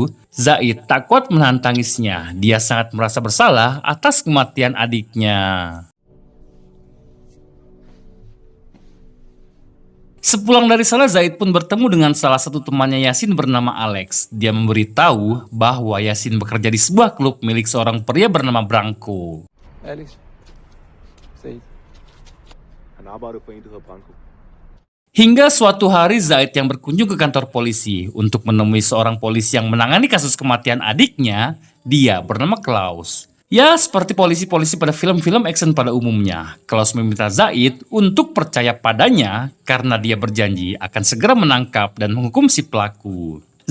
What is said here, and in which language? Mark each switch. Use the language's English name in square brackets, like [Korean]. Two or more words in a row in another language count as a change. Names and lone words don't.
[Indonesian] Zaid tak kuat menahan tangisnya. Dia sangat merasa bersalah atas kematian adiknya. Sepulang dari sana Zaid pun bertemu dengan salah satu temannya Yasin bernama Alex. Dia memberitahu bahwa Yasin bekerja di sebuah klub milik seorang pria bernama Branko. [Danish] Alex, Zaid, han arbejder for en, der hedder Branko. [Indonesian] Hingga suatu hari Zaid yang berkunjung ke kantor polisi untuk menemui seorang polisi yang menangani kasus kematian adiknya. Dia bernama Klaus. Ya, seperti polisi-polisi pada film-film action pada umumnya, Klaus meminta Zaid untuk percaya padanya karena dia berjanji akan segera menangkap dan menghukum si pelaku.